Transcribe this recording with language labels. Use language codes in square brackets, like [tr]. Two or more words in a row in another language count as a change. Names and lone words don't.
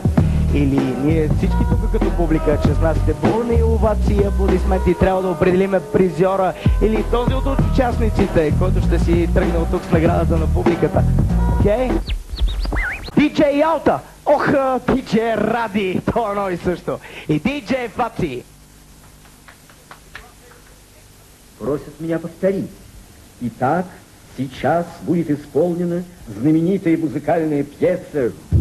[bg] Или ние всички тук като публика, 16-те бурни овации, аплодисменти, трябва да определиме призьора или този от участниците, който ще си тръгне от тук с наградата на публиката. Окей? DJ Ялта! Ох, DJ Ради! То е едно и също. И DJ Фаци! [ru] Просят меня повторить. Итак, сейчас будет исполнена знаменитая музыкальная пьеса.